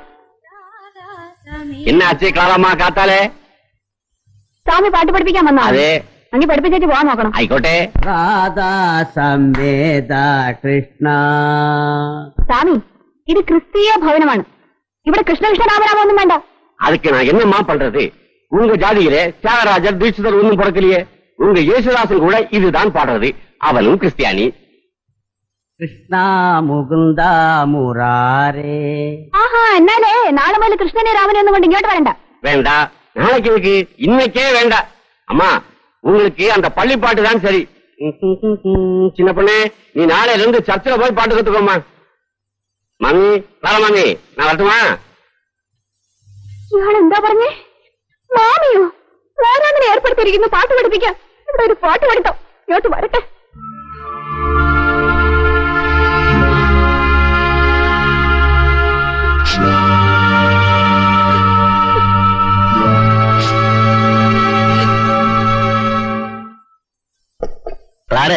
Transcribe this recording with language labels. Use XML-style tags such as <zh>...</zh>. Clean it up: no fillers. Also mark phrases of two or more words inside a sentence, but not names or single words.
<ml>എന്നാച്ചി ക്ലാറമ്മ കാത്താലേ? സ്വാമി പാട്ട് പഠിപ്പിക്കാൻ വന്നാ? അതെ. അങ്ങ് പഠിപ്പിച്ചേച്ച് പോകാൻ നോക്കണം. ആയിക്കോട്ടെ. രാധാ സംവേദ കൃഷ്ണ. സ്വാമി, ഇത് ക്രിസ്തീയ ഭവനമാണ്. ഇവിടെ കൃഷ്ണകൃഷ്ണ രാമരാമൊന്നും വേണ്ട.</ml> <ta>அதுக்கு நான் என்னம்மா பண்றது? உங்க ஜாதியிலே தியாகராஜர் தீட்சிதர் ஒன்னும் பிறக்கலையே. உங்க യേശുദാസൻ கூட இதுதான் பாடுறது. அவனும் கிறிஸ்டியானி.</ta> <ml>കൃഷ്ണ മുകുന്ദ മുരാരേ. ആഹാ, എന്നാലേ നാളെ മുതൽ കൃഷ്ണനെ രാമനെ ഒന്നും കൊണ്ട് ഇങ്ങോട്ട് വരണ്ട.</ml> <ta>வேண்டா, நாளைக்கு இருக்கு, இன்னைக்கே வேண்டா. அம்மா, உங்களுக்கு அந்த பள்ளி பாட்டு தான் சரி. சின்ன பொண்ணே, நீ நாளையில இருந்து சர்ச்சில் போய் பாட்டு கத்துக்கோமா. மாமி, வர மாமி, நான் வரட்டுமா?</ta> <ml>ഇയാളെന്താ പറഞ്ഞേ? മാമിയോ? ഞാനങ്ങനെ ഏർപ്പെടുത്തിയിരിക്കുന്നു പാട്ട് പഠിപ്പിക്കാൻ. ഇവിടെ ഒരു പാട്ട് പഠിത്തം. ഇങ്ങോട്ട് വരട്ടെ. ആരേ?</ml>